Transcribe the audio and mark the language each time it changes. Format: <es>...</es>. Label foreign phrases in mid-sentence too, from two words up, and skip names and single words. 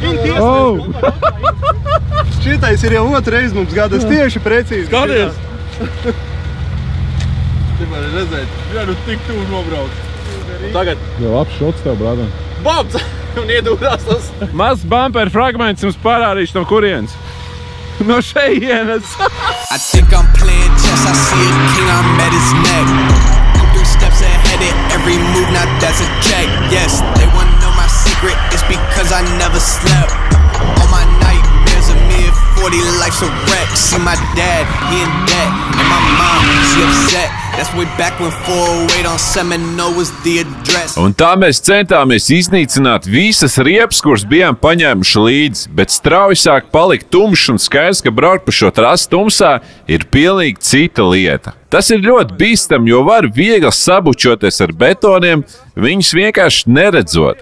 <lv>Šitais ir jau otra reiz mums gadas tieši precīzi. Skaties! Var redzēt, tik tuvu nobrauc. Tagad. Jā, labs šots tev, brādam. Bobs! Un iedūrās tas. Mazs bumper fragments jums parādīšu no kurienes. No šejienes.</lv> <en>I think I'm playing chess, I see a king, I'm at his neck. I'm 3 steps ahead at every move, now that's a check. Yes, they wanna know my secret, it's because I never slept. All my nightmares of me at 40, life's a wreck. See my dad, he in debt, and my mom, she upset. That's way back when 408 on Seminole was the address.</en> <lv>Un tā mēs centāmies iznīcināt visas riepas, kuras bijām paņēmuši līdzi, bet strauji sāk palikt tumšs un skaidrs, ka braukt pa šo trasi tumsā ir pilnīgi cita lieta. Tas ir ļoti bīstam, jo var viegli sabučoties ar betoniem, viņus vienkārši neredzot.</lv>